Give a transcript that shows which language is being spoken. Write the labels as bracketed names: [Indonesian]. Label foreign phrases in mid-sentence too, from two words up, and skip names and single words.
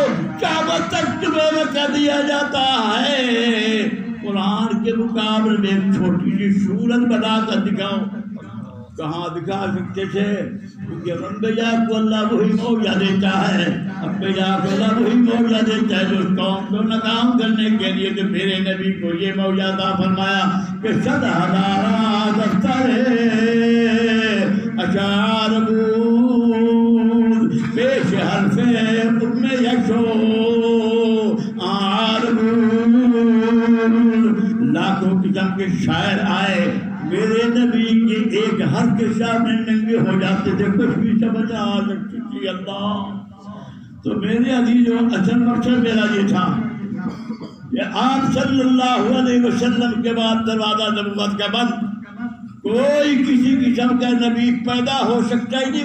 [Urdu] قیامت تک تمہیں وقت دیا جاتا ہے قرآن کے مقابلے میں ایک چھوٹی سی سورت بنا کر دکھاؤ. کہاں دکھا سکتے تھے؟ کیونکہ انبیاء کو اللہ وہی معجزہ دیتا ہے, انبیاء کو اللہ وہی معجزہ دیتا ہے جو اس قوم کو ناکام کرنے کے لیے. تو میرے نبی کو یہ معجزہ فرمایا کہ [Persian] صد ہزارہ دفتر اشعار بود پیش حرف ام یشو آر بود. [Urdu] لاکھوں قسم کے شاعر آئے, میرے نبی کے ایک حرف کے سامنے ننگے ہو جاتے تھے, کچھ بھی سمجھ آ سکتی تھی. اللہ تو میرے عزیزوں, اصل مقصد میرا یہ تھا کہ آپ [Arabic] صلی اللہ علیہ وسلم [Urdu] کے بعد دروازہ نبوت کا بند, کوئی کسی قسم کا نبی پیدا ہو سکتا ہی نہیں.